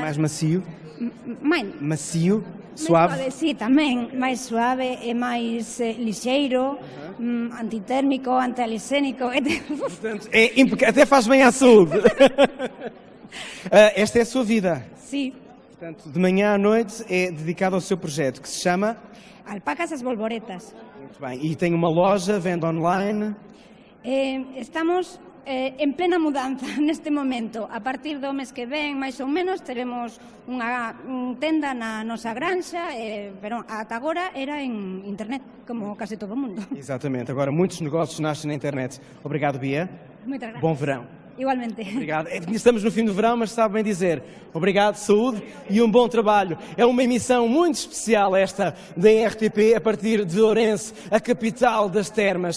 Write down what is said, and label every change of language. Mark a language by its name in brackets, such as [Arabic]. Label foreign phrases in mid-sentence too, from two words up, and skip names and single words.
[Galician] É máis macio? Macio? Suave? Sí, tamén, máis suave, é máis lixeiro, antitérmico, antialergénico. [Portuguese] Portanto, até faz bem à saúde. Esta é a sua vida? Sim. Portanto, de manhã à noite é dedicado ao seu projeto, que se chama? Alpacas as Bolboretas. Muito bem. E tem uma loja, vende online? [Galician] Estamos en plena mudanza neste momento. A partir do mes que ven, máis ou menos, teremos unha tenda na nosa granxa, pero ata agora era en internet, como case todo o mundo. [Portuguese] Exatamente. Agora muitos negócios nascem na internet. Obrigado, Bia. [Galician] Moitas gracias. [Portuguese] Bom verão. Igualmente. Obrigado. Estamos no fim do verão, mas sabe bem dizer obrigado, saúde e um bom trabalho. É uma emissão muito especial esta da RTP, a partir de Ourense, a capital das termas.